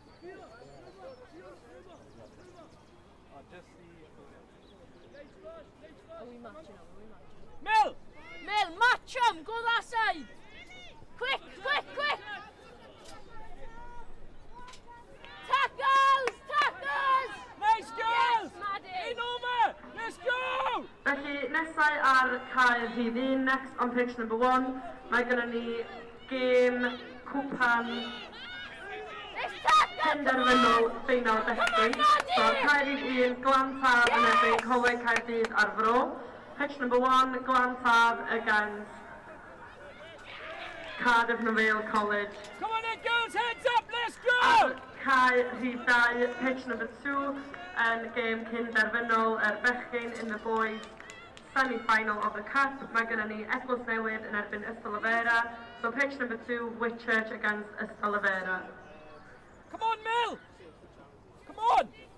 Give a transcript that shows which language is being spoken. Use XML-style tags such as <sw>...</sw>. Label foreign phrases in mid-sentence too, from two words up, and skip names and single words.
<en>Are we matching? Mill! Mill, match him! Go that side! Quick, quick, quick! Tackles! Tackles! Nice girls! Yes, Maddie! In over! Let's go!</en> <cy>Felly, nesau ar cae rhif 1,</cy> <en>next on pitch number 1,</en> <cy>mae gennym ni gêm cwpan penderfynol ffeinal bechgyn. So, cae rhif 1, Glan Taf yn erbyn Coleg Caerdydd ar fro.</cy> <en>Pitch number 1, Glan Taf against Cardiff Vale College. Come on then, girls, heads up, let's go!</en> <cy>Ar cae rhif 2,</cy> <en>pitch number 2, and game</en> <cy>cynderfynol bechgyn</cy> <en>in the boys semi-final of the cup.</en> <cy>Mae gennym ni Eglwys Newydd yn erbyn Ystolafera.</cy> <en>So pitch number 2, Whitchurch against Ystolafera. Come on, Mill! Come on!</en>